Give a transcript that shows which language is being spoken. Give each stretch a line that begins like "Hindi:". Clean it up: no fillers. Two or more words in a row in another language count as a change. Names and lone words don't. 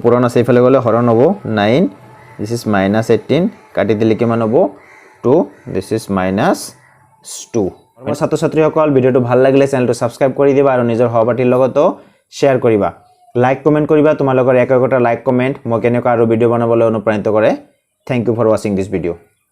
Assamese: পুরন আছে ইফালে গলে হরণ হ'ব 9
English: this is -18
Assamese: কাটি দিলে কি মান হ'ব 2
English: this is -2
Assamese: মোৰ ছাত্ৰ ছাত্ৰীসকল ভিডিওটো ভাল লাগিলে চেনেলটো সাবস্ক্ৰাইব কৰি দিবা আৰু নিজৰ সহপাঠীৰ লগতো শেয়াৰ কৰিবা
English: like comment
Assamese: কৰিবা তোমালোকৰ এক একটা
English: like comment
Assamese: মই কেনেকৈ আৰু ভিডিও বনাবলৈ অনুপ্ৰাণিত কৰে
English: thank you for watching this video